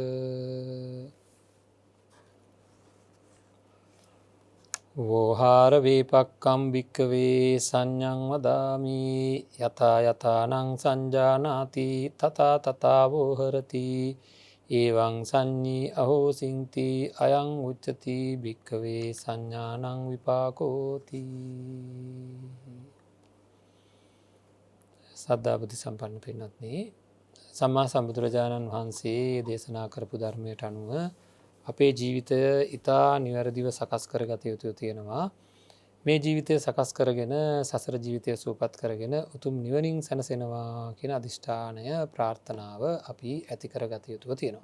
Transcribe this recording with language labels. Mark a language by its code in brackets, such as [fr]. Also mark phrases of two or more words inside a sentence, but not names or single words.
[pi] වෝහාර වේපක්කම් භික්කවේ සංඤං වදාමි යතා යතානං සංජානාති තථා තථා වෝහරති එවං සංඤී අහෝසින්ති අයං උච්චති භික්කවේ සංඥානං විපාකෝති. [si] සද්ධා බුද්ධ සම්පන්න පින්වත්නි, සම්මා සම්බුදුරජාණන් වහන්සේ දේශනා කරපු ධර්මයට අනුව අපේ ජීවිතය ඉතා නිවැරදිව සකස් කරගත යුතු තියෙනවා. මේ ජීවිතය සකස් කරගෙන සසර ජීවිතය සූපත් කරගෙන උතුම් නිවනින් සැනසෙනවා කියන අධිෂ්ඨානය ප්‍රාර්ථනාව අපි ඇති කරගත යුතුව තියෙනවා.